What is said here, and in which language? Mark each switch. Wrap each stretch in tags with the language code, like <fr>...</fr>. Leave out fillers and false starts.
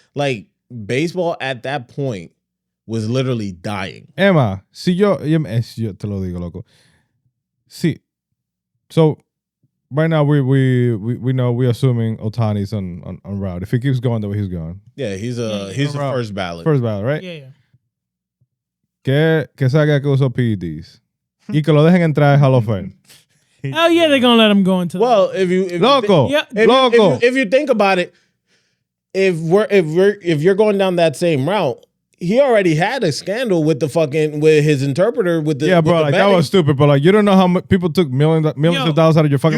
<en>Like baseball at that point was literally dying.</en> <es>Emma, si yo te lo digo, loco.</es> <en>See, so right now we know we're assuming Otani's on route. If he keeps going the way he's going, Yeah, he's a Right. first ballot. first ballot, right? Yeah.</en> <es>Que salga que usó PEDs y que lo dejen entrar al Hall of Fame.</es> <en>Hell yeah, they're gonna let him go into. Well, if you</en> <es>Loco,</es> <en>Yeah.</en> <es>loco.</es> <en>if you think about it, if you're going down that same route, he already had a scandal with with his interpreter with the Yeah, bro, with the like that betting. was stupid. But like you don't know how much people took millions of dollars out of your fucking</en>